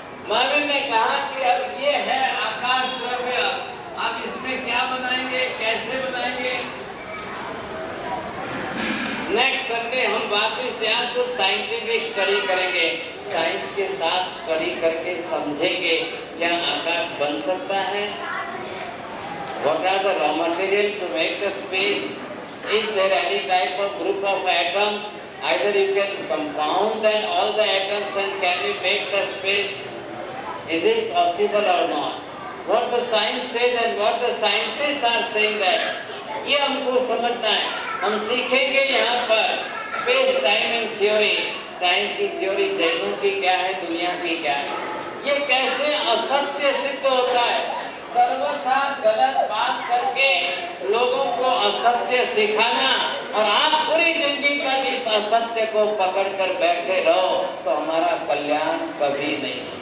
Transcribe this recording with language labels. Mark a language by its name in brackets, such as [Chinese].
[Hindi] महावीर ने कहा कि अब ये है आकाश द्रव्य, अब इसमें क्या बनाएंगे, कैसे बनाएंगे? नेक्स्ट संडे हम वापस यहाँ कुछ साइंटिफिक स्टडी करेंगे, साइंस के साथ स्टडी करके समझेंगे क्या आकाश बन सकता है? [English] What are the raw material to make the space? Is there any type of group of atom? Either you can compound then all the atoms and can you make the space? Is it possible or not? What the science says and what the scientists are saying that, [Hindi] ये हमको समझना है। हम सीखेंगे यहाँ पर space timing theory, time की theory जैनों की क्या है, दुनिया की क्या है, ये कैसे असत्य सिद्ध होता है। सर्वथा गलत बात करके लोगों को असत्य सिखाना, और आप पूरी जिंदगी तक इस असत्य को पकड़कर बैठे रहो तो हमारा कल्याण कभी नहीं।